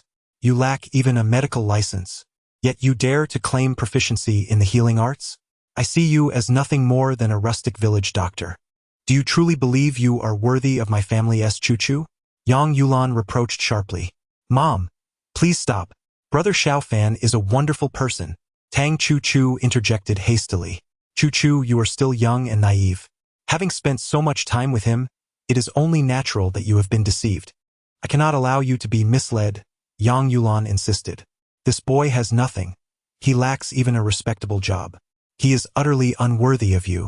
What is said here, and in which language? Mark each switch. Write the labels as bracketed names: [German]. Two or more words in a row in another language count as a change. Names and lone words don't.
[English] You lack even a medical license, yet you dare to claim proficiency in the healing arts? I see you as nothing more than a rustic village doctor. Do you truly believe you are worthy of my family's Chu? Yang Yulan reproached sharply. Mom, please stop. Brother Xiaofan is a wonderful person. Tang Chu interjected hastily. Chu, you are still young and naive. Having spent so much time with him, it is only natural that you have been deceived. I cannot allow you to be misled, Yang Yulan insisted. This boy has nothing. He lacks even a respectable job. He is utterly unworthy of you.